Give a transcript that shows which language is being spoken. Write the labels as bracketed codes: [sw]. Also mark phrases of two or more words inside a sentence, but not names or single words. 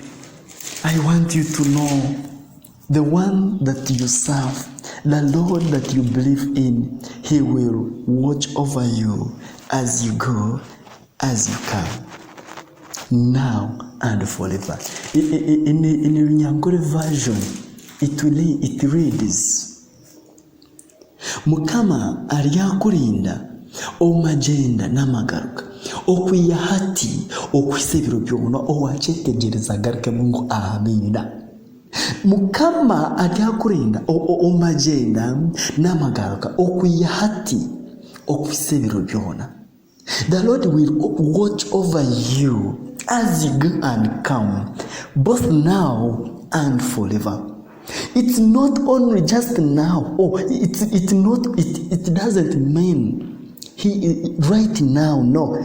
[en] I want you to know the one that you serve, the Lord that you believe in, He will watch over you as you go, as you come, now and forever. In Nyankore version, it reads, [nyn] Mukama aliakulinda omagenda n'amagaruka okwiya hati okwisa ebiro byona owachetegereza garuke Mungu amina. Mukama aliakulinda omagenda n'amagaruka okwiya hati okwisa ebiro byona. [en] The Lord will watch over you as you go and come, both now and forever. It's not only just now. It doesn't mean He right now, no.